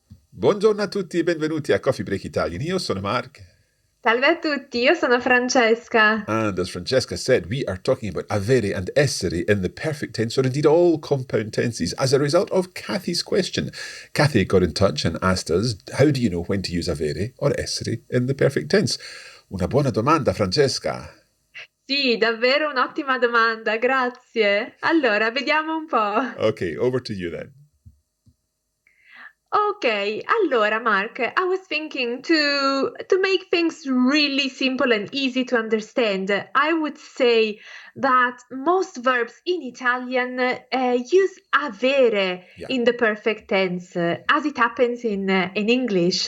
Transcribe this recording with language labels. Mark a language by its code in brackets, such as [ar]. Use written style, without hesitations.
[it] Buongiorno a tutti e benvenuti a Coffee Break Italian. Io sono Mark. Salve a tutti, io sono Francesca. [en] And as Francesca said, we are talking about avere and essere in the perfect tense, or indeed all compound tenses, as a result of Kathy's question. Kathy got in touch and asked us, how do you know when to use avere or essere in the perfect tense? [it] Una buona domanda, Francesca. Sì, davvero un'ottima domanda, grazie. Allora, vediamo un po'. [en] Okay, over to you then. Okay, allora Mark, I was thinking to make things really simple and easy to understand, I would say that most verbs in Italian use avere in the perfect tense, as it happens in English.